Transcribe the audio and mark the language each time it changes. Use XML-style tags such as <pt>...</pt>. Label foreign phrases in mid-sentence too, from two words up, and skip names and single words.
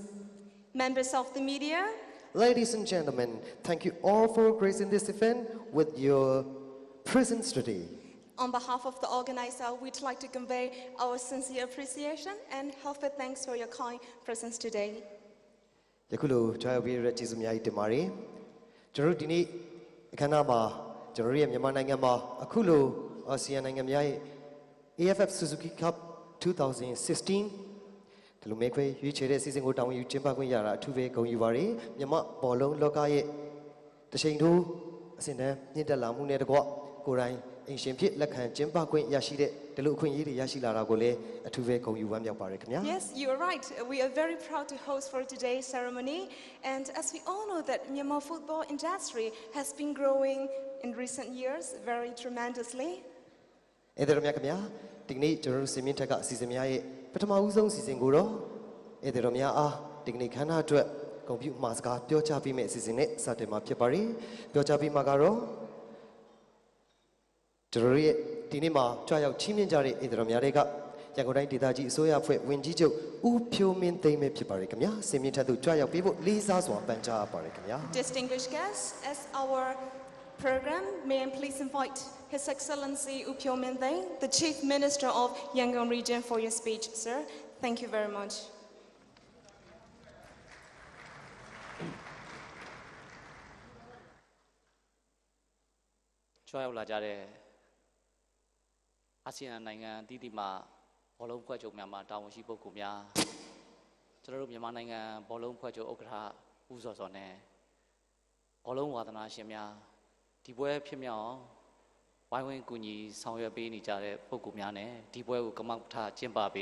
<en>Members of the media, ladies and gentlemen, thank you all for gracing this event with your presence today. on behalf of the organizer, we'd like to convey our sincere appreciation and heartfelt thanks for your kind presence today.</en> <my>ယခုလိုကြောက်ပြီးရတဲ့ကျေးဇူးများကြီးတင်ပါတယ်ကျွန်တော်တို့ဒီနေ့အခမ်းအနားမှာကျွန်တော်တို့ရဲ့မြန်မာနိုင်ငံမှာအခုလိုအာဆီယံနိုင်ငံများရဲ့ AFF Suzuki Cup 2016 ဒီလိုမဲခွဲရွေးချယ်တဲ့စီစဉ်ကိုတာဝန်ယူကျင်းပခွင့်ရတာအထူးပဲဂုဏ်ယူပါတယ်မြန်မာဘောလုံးလောကရဲ့တချိန်ထိုးအစဉ်တန်းမြင့်တက်လာမှုနဲ့တကွကိုယ်တိုင်အင်ရှင်ဖြစ်လက်ခံကျင်းပခွင့်ရရှိတဲ့ဒီလိုအခွင့်အရေးတွေရရှိလာတာကိုလည်းအထူးပဲဂုဏ်ယူဝမ်းမြောက်ပါတယ်ခင်ဗျာ</my> <en>Yes, you are right. We are very proud to host for today's ceremony. And as we all know that Myanmar football industry has been growing in recent years very tremendously.</en> <my>အဲ့ဒါတော့မြတ်ခင်ဗျာဒီကနေ့ကျွန်တော်တို့စီမင်းထက်ကအစီအစဉ်များရဲ့ပထမဦးဆုံးစီစဉ်ကိုတော့အဲ့ဒါတော့များအားဒီကနေ့ခမ်းနားအတွက်ဂုဏ်ပြုမှာစကားပြောကြားပေးမယ့်အစီအစဉ်နဲ့စတင်မှာဖြစ်ပါတယ်ပြောကြားပေးမှာကတော့ကျွန်တော်ရဲ့ဒီနေ့မှာကြွရောက်ချီးမြှင့်ကြတဲ့အဲ့ဒါတော့များတွေကရန်ကုန်တိုင်းဒေသကြီးအစိုးရအဖွဲ့ဝင်ကြီးချုပ်ဦးဖြိုးမင်းသိမ်းပဲဖြစ်ပါတယ်ခင်ဗျာစီမင်းထက်သူကြွရောက်ပေးဖို့လေးစားစွာပန်ကြားပါတယ်ခင်ဗျာ</my> <en>Distinguished guests, as our program, may I please invite His Excellency Upyo Minthe, the Chief Minister of Yangon Region, for your speech, sir. Thank you very much.</en> <my>Choy la jare ASEAN နိုင်ငံအသီးသီးမှာဘောလုံးဖွဲ့ချုပ်များမှာတာဝန်ရှိပုဂ္ဂိုလ်များကျွန်တော်တို့မြန်မာနိုင်ငံဘောလုံးဖွဲ့ချုပ်ဥက္ကဋ္ဌဦးစောစောနဲ့ဘောလုံးဝါသနာရှင်များဒီပွဲဖြစ်မြောက်ဝိုင်းဝန်းကူညီဆောင်ရွက်ပေးနေကြတဲ့ပုဂ္ဂိုလ်များနဲ့ဒီပွဲကိုကမထကျင်းပပေး</my>